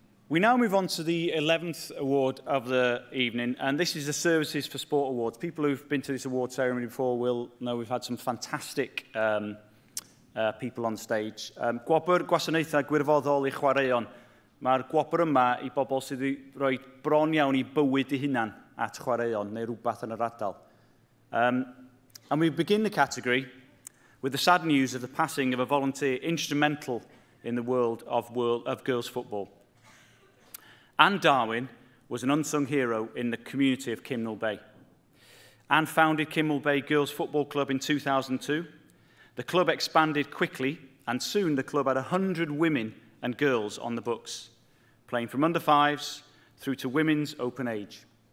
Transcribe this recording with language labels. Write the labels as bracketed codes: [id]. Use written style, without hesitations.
[en] We now move on to the 11th award of the evening, and this is the Services for Sport Awards. People who've been to this award ceremony before will know we've had some fantastic people on stage. [cy] Gwobr gwasanaethau gwirfoddol I chwaraeon. Mae'r gwobr yma I bobl sydd wedi rhoi bron iawn I bywyd I hunan at chwaraeon neu rhywbeth yn yr ardal. [en] And we begin the category with the sad news of the passing of a volunteer instrumental in the world of girls' football. Anne Darwin was an unsung hero in the community of Kimnall Bay. Anne founded Kimnall Bay Girls Football Club in 2002. The club expanded quickly, and soon the club had 100 women and girls on the books, playing from under-5s through to women's open age.